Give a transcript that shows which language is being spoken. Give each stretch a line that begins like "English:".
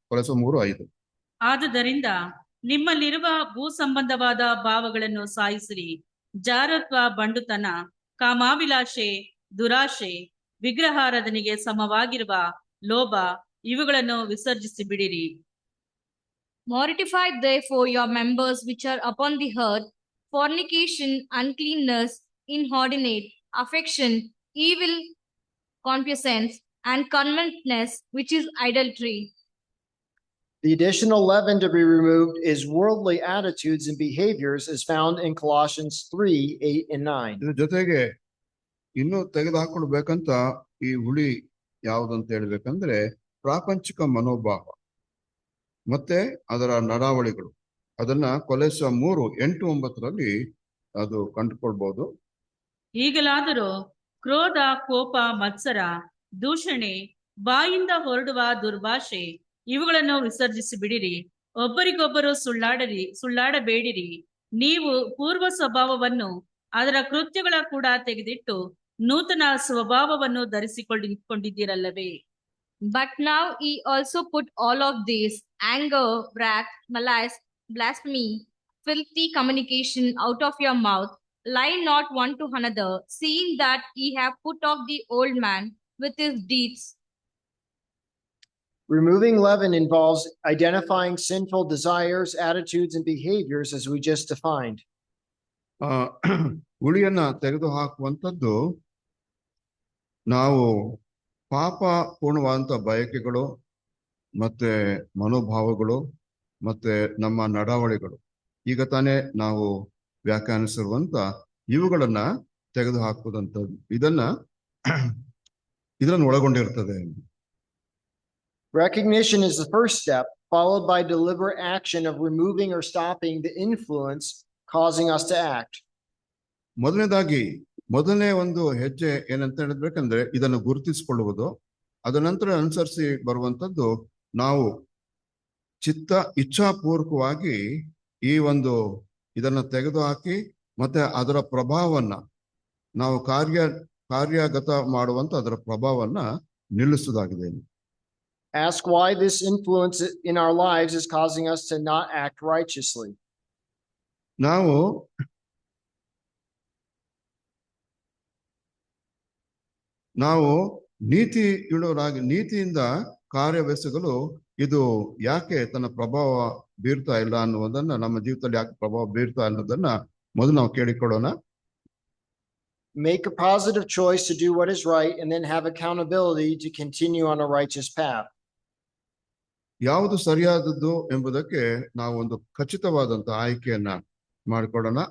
Kannada: ಕೊಲೆಸ 3:5. ಆದುದರಿಂದ ನಿಮ್ಮಲ್ಲಿರುವ ಭೂ ಸಂಬಂಧವಾದ ಭಾವಗಳನ್ನು ಸಾಯಿಸಿರಿ. ಜಾರತ್ವ, ಬಂಡುತನ, ಕಾಮಾಭಿಲಾಷೆ, ದುರಾಶೆ, ವಿಗ್ರಹಾರಾಧನೆಗೆ ಸಮವಾಗಿರುವ ಲೋಭ ಇವುಗಳನ್ನು ವಿಸರ್ಜಿಸಿ ಬಿಡಿರಿ.
English: Mortify therefore your members which are upon the earth, fornication, uncleanness, inordinate affection, evil concupiscence, and covetousness, which is idolatry. The additional leaven to be removed is worldly attitudes and behaviors, as found in Colossians 3:8-9.
Kannada: ಇದ್ರ ಜೊತೆಗೆ ಇನ್ನು ತೆಗೆದುಹಾಕೊಳ್ಬೇಕಂತ ಈ ಹುಳಿ ಯಾವುದಂತ ಹೇಳ್ಬೇಕಂದ್ರೆ ಪ್ರಾಪಂಚಿಕ ಮನೋಭಾವ ಮತ್ತೆ ಅದರ ನಡಾವಳಿಗಳು. ಅದನ್ನ ಕೊಲೆಸ 3:8-9ರಲ್ಲಿ ಅದು ಕಂಡುಕೊಳ್ಬಹುದು. ಈಗಲಾದರೂ ಕ್ರೋಧ, ಕೋಪ, ಮತ್ಸರ, ದೂಷಣೆ, ಬಾಯಿಂದ ಹೊರಡುವ ದುರ್ಭಾಷೆ ಇವುಗಳನ್ನು ವಿಸರ್ಜಿಸಿ ಬಿಡಿರಿ. ಒಬ್ಬರಿಗೊಬ್ಬರು ಸುಳ್ಳಾಡಬೇಡಿರಿ. ನೀವು ಪೂರ್ವ ಸ್ವಭಾವವನ್ನು ಅದರ ಕೃತ್ಯಗಳ ಕೂಡ ತೆಗೆದಿಟ್ಟು ನೂತನ ಸ್ವಭಾವವನ್ನು ಧರಿಸಿಕೊಂಡಿದ್ದೀರಲ್ಲವೇ.
English: But now ye also put all of these: anger, wrath, malice, blasphemy, filthy communication out of your mouth. Lie not one to another, seeing that ye have put off the old man with his deeds. Removing leaven involves identifying sinful desires, attitudes, and behaviors, as we just defined.
Kannada: ಹುಳಿಯನ್ನ ತೆಗೆದು ಹಾಕುವಂಥದ್ದು ನಾವು ಪಾಪ ಪೂರ್ಣವಾದಂಥ ಬಯಕೆಗಳು ಮತ್ತೆ ಮನೋಭಾವಗಳು ಮತ್ತೆ ನಮ್ಮ ನಡಾವಳಿಗಳು, ಈಗ ತಾನೇ ನಾವು ವ್ಯಾಖ್ಯಾನಿಸಿರುವಂತ ಇವುಗಳನ್ನ ತೆಗೆದು ಹಾಕುವುದಂಥದ್ದು ಇದನ್ನು ಒಳಗೊಂಡಿರ್ತದೆ.
English: Recognition is the first step, followed by deliberate action of removing or stopping the influence causing us to act.
Kannada: ಮೊದಲನೇ ಒಂದು ಹೆಜ್ಜೆ ಏನಂತ ಹೇಳಬೇಕಂದ್ರೆ ಇದನ್ನು ಗುರುತಿಸಿಕೊಳ್ಳುವುದು. ಅದ ನಂತರ ಅನುಸರಿಸಿ ಬರುವಂತದ್ದು ನಾವು ಇಚ್ಛಾಪೂರ್ವಕವಾಗಿ ಈ ಒಂದು ಇದನ್ನ ತೆಗೆದುಹಾಕಿ ಮತ್ತೆ ಅದರ ಪ್ರಭಾವವನ್ನ ನಾವು ಕಾರ್ಯಗತ ಮಾಡುವಂತ ಅದರ ಪ್ರಭಾವವನ್ನ ನಿಲ್ಲಿಸುವುದಾಗಿದೆ.
English: Ask why this influence in our lives is causing us to not act righteously.
Kannada: ನಾವು ನಾವು ನೀತಿ ಇಡೋರಾಗಿ ನೀತಿಯಿಂದ ಕಾರ್ಯವೆಸಗಲು ಇದು ಯಾಕೆ ತನ್ನ ಪ್ರಭಾವ ಬೀರ್ತಾ ಇಲ್ಲ ಅನ್ನುವುದನ್ನ, ನಮ್ಮ ಜೀವಿತದಲ್ಲಿ ಯಾಕೆ ಪ್ರಭಾವ ಬೀರ್ತಾ ಅನ್ನೋದನ್ನ ಮೊದಲು ನಾವು ಕೇಳಿಕೊಳ್ಳೋಣ.
English: Make a positive choice to do what is right and then have accountability to continue on a righteous path.
Kannada: ಯಾವುದು ಸರಿಯಾದದ್ದು ಎಂಬುದಕ್ಕೆ ನಾವು ಒಂದು ಖಚಿತವಾದಂತ ಆಯ್ಕೆಯನ್ನ ಮಾಡಿಕೊಳ್ಳೋಣ.